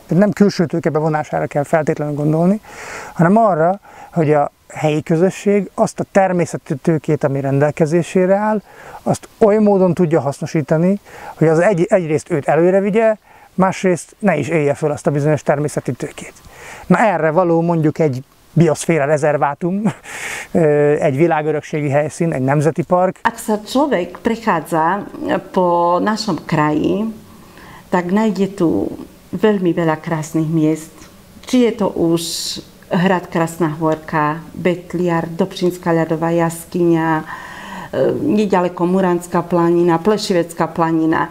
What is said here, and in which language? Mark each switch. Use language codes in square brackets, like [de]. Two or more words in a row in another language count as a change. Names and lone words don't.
[hu] Tehát nem külső tőke bevonására kell feltétlenül gondolni, hanem arra, hogy a helyi közösség azt a természeti tőkét, ami rendelkezésére áll, azt oly módon tudja hasznosítani, hogy az egyrészt őt előre vigye, másrészt ne is élje föl azt a bizonyos természeti tőkét. Na erre való mondjuk egy bioszféra rezervátum, egy világörökségi helyszín, egy nemzeti park. [sk] Ak sa človek prechádza po našom kraji, tak nájde tu veľmi veľa krásnych miest. Či je to už hrad Krasná Hôrka, Betliar, Dobšinská ľadová jaskyňa, nedaleko Muranská planina, Plešivecká planina.